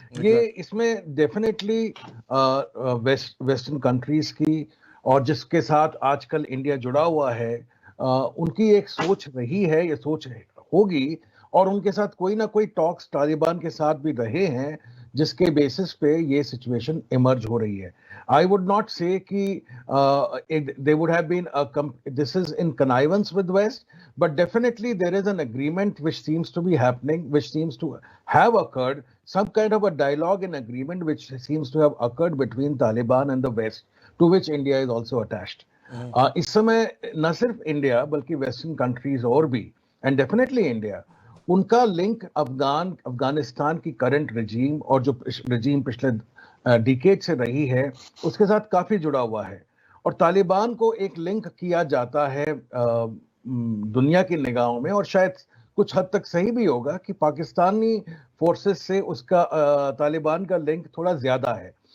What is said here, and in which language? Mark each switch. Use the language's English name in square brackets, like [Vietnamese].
[Urdu] یہ اس میں definitely western countries کی اور جس کے ساتھ آج کل انڈیا جڑا ہوا ہے ان کی ایک سوچ رہی ہے, یہ سوچ ہوگی, اور ان کے ساتھ کوئی نہ کوئی ٹاکس طالبان کے ساتھ بھی رہے ہیں جس کے بیسس پہ یہ سچویشن ایمرج ہو رہی ہے. [English] I would not say [Urdu] کہ [English] they would have been this is in connivance with West, but definitely there is an agreement which seems to be happening, which seems to have occurred, some kind of a dialogue and agreement which seems to have occurred between Taliban and the West, to which India is also attached. [Urdu] اس سمے نہ صرف India بلکہ western countries اور بھی, [English] and definitely [Urdu] India, ان کا link Afghanistan کی current رجیم اور جو رجیم پچھلے ڈیکیڈ سے رہی ہے اس کے ساتھ کافی جڑا ہوا ہے. اور طالبان کو ایک لنک کیا جاتا ہے دنیا کی نگاہوں میں, اور شاید کچھ حد تک صحیح بھی ہوگا کہ پاکستانی فورسز سے اس کا طالبان کا لنک تھوڑا زیادہ ہے.